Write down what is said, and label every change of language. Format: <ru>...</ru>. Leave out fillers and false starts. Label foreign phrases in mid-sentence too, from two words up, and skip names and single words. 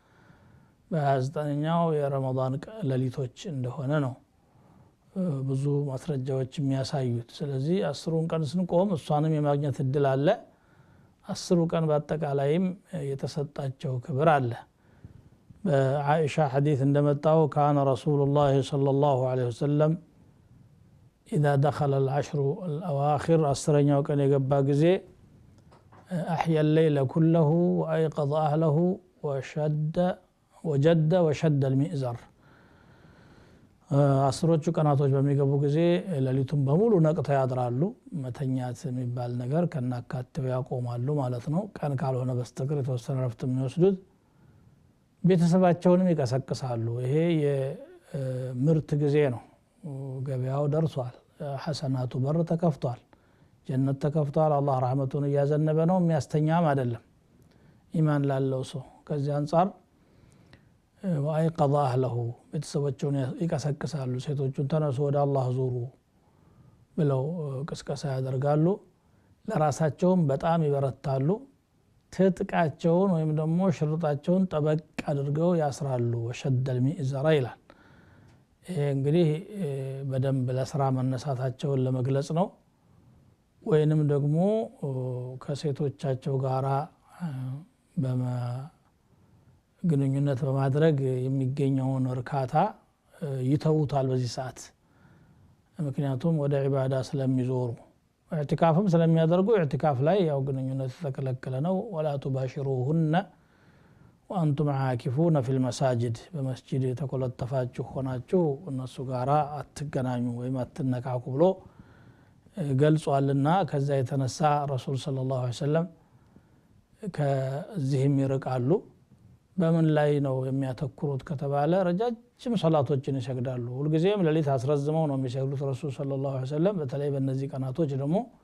<am>በ29ኛው የረመዳን ሌሊቶች እንደሆነ ነው ብዙ ማስረጃዎች የሚያሳዩት ስለዚህ 10ን ቀን ስንቆም እሷንም የማግኘት እድል አለ 10 ቀን በአጠቃላይም የተሰጣቸው ክብር አለ በአኢሻ ሐዲስ እንደመጣው</am> <ar>كان رسول الله صلى الله عليه وسلم اذا دخل العشر الاواخر</ar> <am>10ኛው ቀን የገባ ጊዜ</am> <ar>احيا الليل كله وايقظ اهله وجد وشد المئزر</ar> <am>አስሮቹ ቀናቶች በሚገቡ ጊዜ ሌሊቱን በሙሉ ነቅተው ያድራሉ መተኛት የሚባል ነገር ከናካቴው ያቆማሉ ማለት ነው ቀን ካልሆነ በስተቀር የተወሰነ ረፍት የሚወስዱት ቤተሰባቸውንም ይቀሰቅሳሉ ይሄ የምርት ጊዜ ነው ገበያው ደርሷል ሐሰናቱ በር ተከፍቷል ጀነት ተከፍቷል አላህ ረህመቱን ያዘነበ ነው የሚያስተኛም አይደለም ኢማን ላለው ሰው ከዚህ አንፃር</am> <ar>وأيقظ أهله</ar> <am>ቤተሰቦቹን ይቀሰቅሳሉ ሴቶቹን ተነሱ ወደ አላህ ዙሩ ብለው ቅስቀሳ ያደርጋሉ ለራሳቸውም በጣም ይበረታሉ ትጥቃቸውን ወይም ደግሞ ሽርጣቸውን ጠበቅ አድርገው ያስራሉ</am> <ar>وشد المئزر</ar> <am>ይላል ይሄ እንግዲህ በደንብ ለስራ መነሳታቸውን ለመግለጽ ነው ወይንም ደግሞ ከሴቶቻቸው ጋራ ግንኙነት በማድረግ የሚገኘውን እርካታ ይተውታል በዚህ ሰዓት ምክንያቱም ወደ ዒባዳ ስለሚዞሩ ኢዕቲካፍም ስለሚያደርጉ ኢዕቲካፍ ላይ ያው ግንኙነት ተከለከለ ነው</am> <ar>ولا تباشروهن وانتم عاكفون في المساجد</ar> <am>በመስጂድ ተቆለጠፋችሁ ሆናችሁ እነሱ ጋራ አትገናኙ ወይም አትነካኩ ብሎ ገልጿልና ከዛ የተነሳ ረሱል</am> <ar>صلى الله عليه وسلم</ar> <am>ከዚህም ይርቃሉ በምን ላይ ነው የሚያተኩሩት ከተባለ ረጃጅም ሶላቶችን ይሰግዳሉ ሁልጊዜም ለሊት አስረዝመው ነው የሚሰግዱት ረሱል</am> <ar>صلى الله عليه وسلم</ar> <am>በተለይ በእነዚህ ቀናቶች ደግሞ</am>